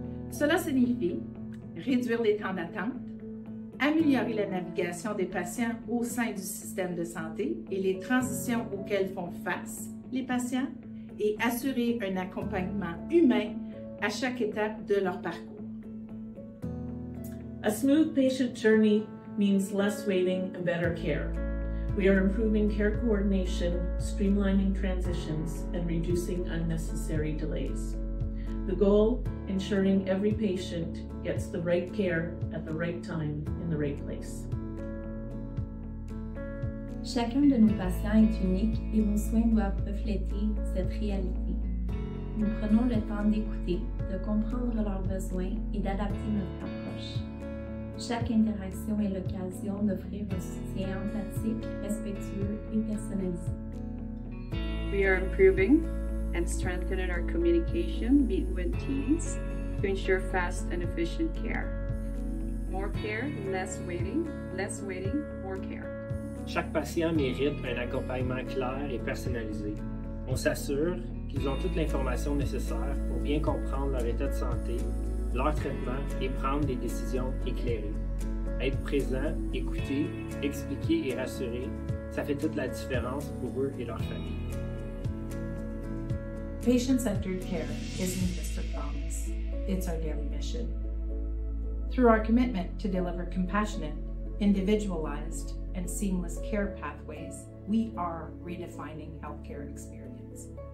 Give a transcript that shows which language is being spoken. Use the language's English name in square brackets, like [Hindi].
[French] Cela signifie réduire les temps d'attente, améliorer la navigation des patients au sein du système de santé et les transitions auxquelles font face les patients et assurer un accompagnement humain à chaque étape de leur parcours. [English] A smooth patient journey means less waiting and better care. We are improving care coordination, streamlining transitions, and reducing unnecessary delays. The goal, ensuring every patient gets the right care at the right time in the right place. [French] Chacun de nos patients est unique et vos soins doivent refléter cette réalité. Nous prenons le temps d'écouter, de comprendre leurs besoins et d'adapter notre approche. Chaque interaction est l'occasion d'offrir un soutien empathique, respectueux et personnalisé. [English] We are improving and strengthening our communication between teams to ensure fast and efficient care. More care, less waiting, more care. [French] Chaque patient mérite un accompagnement clair et personnalisé. On s'assure qu'ils ont toute l'information nécessaire pour bien comprendre leur état de santé, leur traitement et prendre des décisions éclairées. Être présent, écouter, expliquer et rassurer, ça fait toute la différence pour eux et leur famille. [English] Patient-centered care isn't just a promise, it's our daily mission. Through our commitment to deliver compassionate, individualized, and seamless care pathways, we are redefining healthcare experience.